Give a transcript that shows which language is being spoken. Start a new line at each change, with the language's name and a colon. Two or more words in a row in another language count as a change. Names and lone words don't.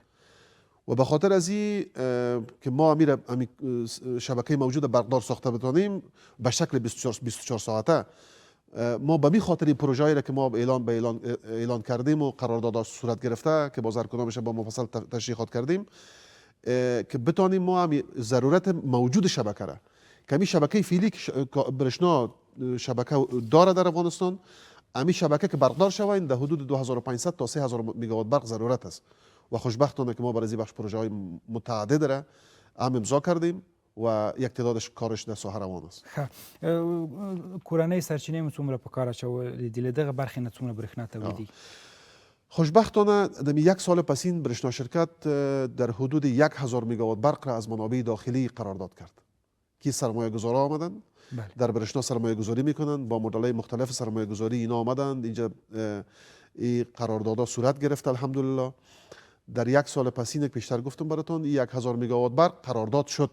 Persian: و به خاطر از این که ما همین شبکه موجود برقدار ساخته بتونیم به شکل 24 ساعته، ما به می خاطر این پروژه‌ای را که ما اعلان کردیم و قرارداد صورت گرفته که با هر با مفصل تشریحات کردیم که بتونیم ما هم ضرورت موجود شبکه را که همین شبکه فعلی که برشنا شبکه داره در افغانستان، همین شبکه که برقدار شوه در حدود 2500 تا 3000 مگاوات برق ضرورت است. و خوشبختانه که ما برای بخش پروژه های متعدد را هم امضا کردیم و یک تعدادش کارش در ساحه روان است.
Pashto: کورنۍ سرچینې مو څومره په کار اچولې دي، له دغه برخې نه څومره برېښنا تولیدېږي؟
Persian: خوشبختانه در 1 سال پسین برشنا شرکت در حدود 1000 مگاوات برق را از منابع داخلی قرارداد کرد که سرمایه گذارا آمدن. بله. در برشنا سرمایه گذاری میکنن، با مدل‌های مختلف سرمایه گذاری اینا آمدند اینجا. این قراردادها صورت گرفت الحمدلله. در 1 سال پسین که پیشتر گفتم براتون 1000 مگاوات برق قرارداد شد.